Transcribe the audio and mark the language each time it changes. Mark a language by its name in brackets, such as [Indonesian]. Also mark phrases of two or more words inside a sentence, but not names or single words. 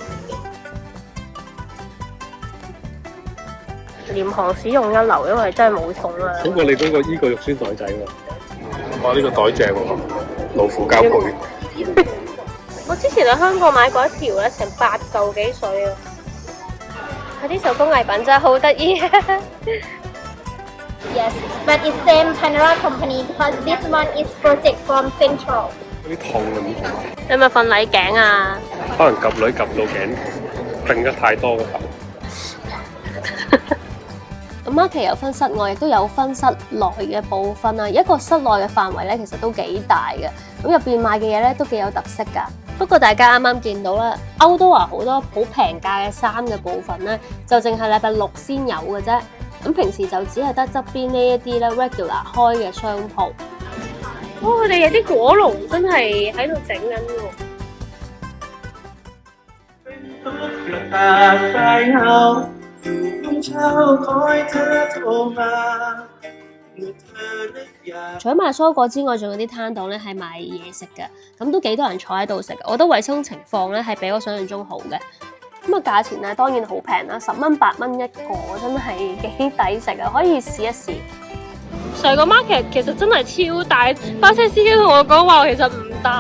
[Cantonese] 廉航使用一流，因為真係冇重量。好過你嗰個依個肉酸袋仔喎！哇，呢個袋正喎，老虎膠背。我之前喺香港買過一條咧，成8嚿幾水啊！佢啲手工藝品真係好得意。 [English] Yes, but it's same Panera company because this one is project from Central. [Cantonese] 啲痛啊，唔同。你咪瞓禮頸啊？可能夾女夾到頸，揈得太多嘅頭。咁 market 有分室外，亦都有分室內嘅部分啊。一個室內嘅範圍咧，其實都幾大嘅。咁入邊賣嘅嘢咧都幾有特色㗎。不過大家啱啱見到啦，歐都話好多好平價嘅衫嘅部分咧，就淨係禮拜6先有嘅啫。咁平時就只係得側邊呢一啲咧 regular 開嘅商鋪。哇！佢哋有啲果農真係喺度整緊喎。 [Thai] ตากใครเฮารุ่งเช้าคอยเธอโทรมาเมื่อเธอนึกอยาก [Cantonese] 除咗賣蔬果之外，仲有啲攤檔咧係賣嘢食嘅，咁都幾多人坐喺度食。我覺得衞生情況咧係比我想象中好嘅。咁啊價錢咧當然好平啦，10蚊8蚊一個，真係幾抵食啊！可以試一試。成個 market 其實真係超大，巴士司機同我講話其實唔大。